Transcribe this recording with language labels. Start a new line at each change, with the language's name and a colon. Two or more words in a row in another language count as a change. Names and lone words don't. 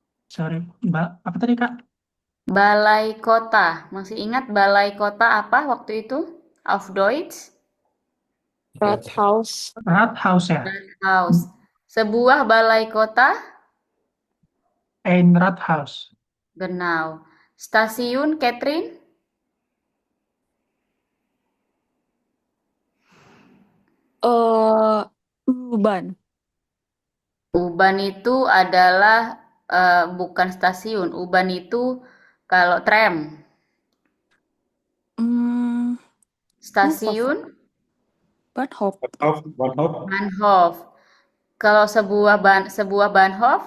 Indonesian: Sorry, Mbak. Apa tadi, Kak? Balai kota. Masih ingat balai kota apa waktu itu?
German: Auf Deutsch? Rathaus.
Indonesian: Rathaus ya? House. Sebuah balai kota?
German: Ein Rathaus.
Indonesian: Genau. Stasiun Catherine?
German: U-Bahn.
Indonesian: Uban itu adalah bukan stasiun. Uban itu kalau tram. Hmm, Stasiun
German: Bahnhof. Bahnhof. Bahnhof.
Indonesian: Kalau sebuah Bahnhof,